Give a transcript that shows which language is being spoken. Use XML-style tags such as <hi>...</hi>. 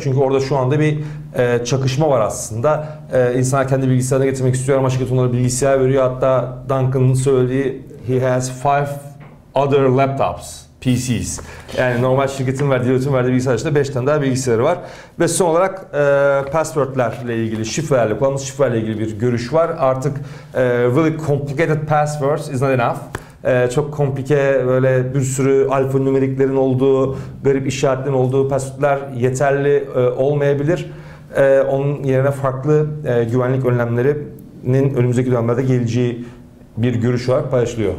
<tr>Çünkü orada şu anda bir çakışma var aslında. İnsanlar kendi bilgisayarını getirmek istiyor ama şirket onlara bilgisayar veriyor. Hatta Duncan'ın söylediği</tr> <en>he has 5 other laptops, PCs.</en> <tr>Yani normal şirketin verdiği, Deloitte'in verdiği bilgisayar dışında 5 tane daha bilgisayarı var. Ve son olarak password'lerle ilgili, şifrelerle, kullanılmış şifrelerle ilgili bir görüş var.</tr> <en>Artık really complicated passwords is not enough.</en> <tr>Çok komplike, böyle bir sürü alfanümeriklerin olduğu, garip işaretlerin olduğu password'ler yeterli olmayabilir. Onun yerine farklı güvenlik önlemlerinin önümüzdeki dönemlerde geleceği bir görüş var, paylaşılıyor.</tr>